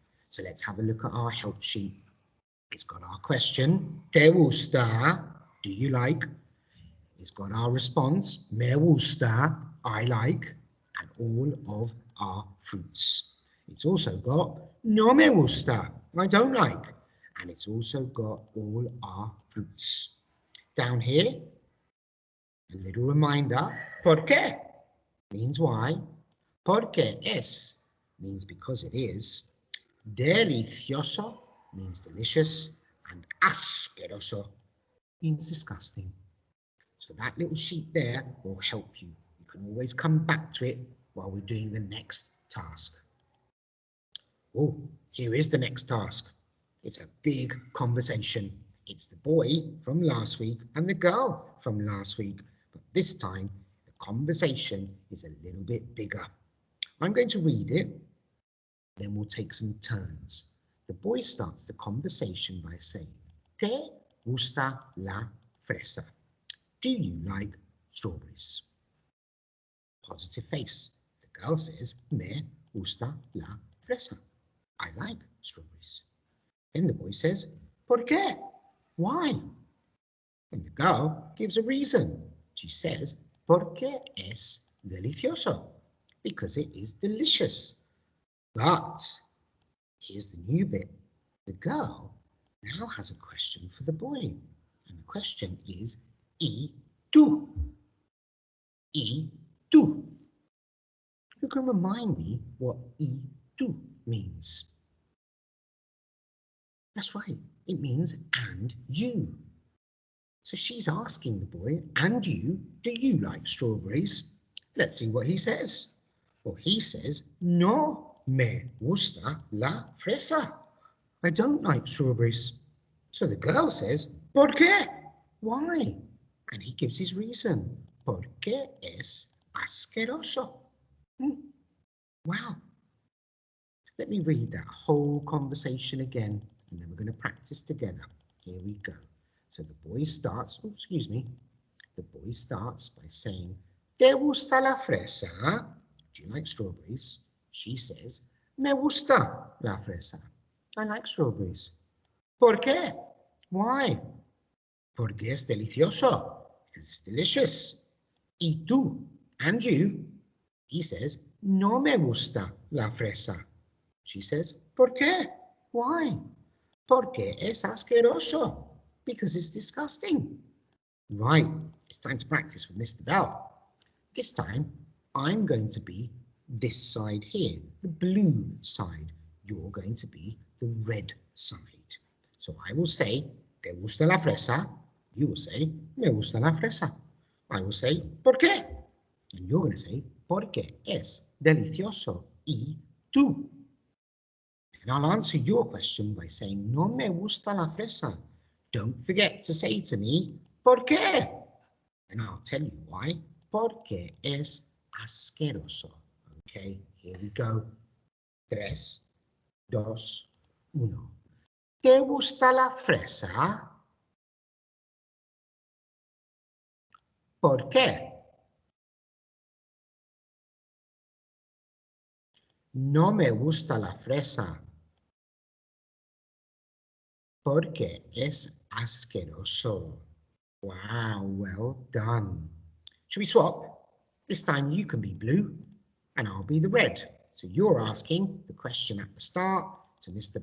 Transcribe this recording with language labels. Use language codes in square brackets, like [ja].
[en] So let's have a look at our help sheet. It's got our question, [es] ¿te gusta? [en] Do you like? It's got our response, [es] me gusta, [en] I like, and all of our fruits. It's also got [es] no me gusta, [en] I don't like, and it's also got all our fruits. Down here, a little reminder, [es] ¿por qué? [en] Means why. [es] Porque es [en] means because it is. Delicioso means delicious, and asqueroso means disgusting. So that little sheet there will help you. You can always come back to it while we're doing the next task. Oh, here is the next task. It's a big conversation. It's the boy from last week and the girl from last week, but this time the conversation is a little bit bigger. I'm going to read it, then we'll take some turns. The boy starts the conversation by saying, [es] ¿te gusta la fresa? [en] Do you like strawberries? Positive face. The girl says, [es] me gusta la fresa. [en] I like strawberries. Then the boy says, [es] ¿por qué? [en] Why? And the girl gives a reason. She says, [es] porque es delicioso. [en] Because it is delicious. But here's the new bit. The girl now has a question for the boy. And the question is, [es] ¿y tú? ¿Y tú? [en] Who can remind me what [es] ¿y tú [en] means? That's right, it means and you. So she's asking the boy, and you, do you like strawberries? Let's see what he says. Well, he says, [es] no me gusta la fresa. [en] I don't like strawberries. So the girl says, [es] ¿por qué? [en] Why? And he gives his reason. [es] Porque es asqueroso. Wow. [en] Let me read that whole conversation again, and then we're going to practice together. Here we go. So the boy starts, oh, excuse me. The boy starts by saying, [es] ¿te gusta la fresa? [en] Do you like strawberries? She says, [es] me gusta la fresa. [en] I like strawberries. [es] ¿Por qué? [en] Why? [es] Porque es delicioso. [en] Because it's delicious. [es] ¿Y tú? [en] And you? He says, [es] no me gusta la fresa. [en] She says, [es] ¿por qué? [en] Why? [es] Porque es asqueroso. [en] Because it's disgusting. Right, it's time to practice with Mr. Bell. This time, I'm going to be this side here, the blue side. You're going to be the red side. So I will say, [es] ¿te gusta la fresa? [en] You will say, [es] me gusta la fresa. [en] I will say, [es] ¿por qué? [en] And you're going to say, [es] porque es delicioso. ¿Y tú? [en] And I'll answer your question by saying, [es] no me gusta la fresa. [en] Don't forget to say to me, [es] ¿por qué? [en] And I'll tell you why. [es] Porque es asqueroso. [en] Okay, here we go. 3, 2, 1. [es] ¿Te gusta la fresa? ¿Por qué? No me gusta la fresa porque es asqueroso. [en] Wow, well done. Should we swap? This time you can be blue and I'll be the red. So you're asking the question at the start to Mr.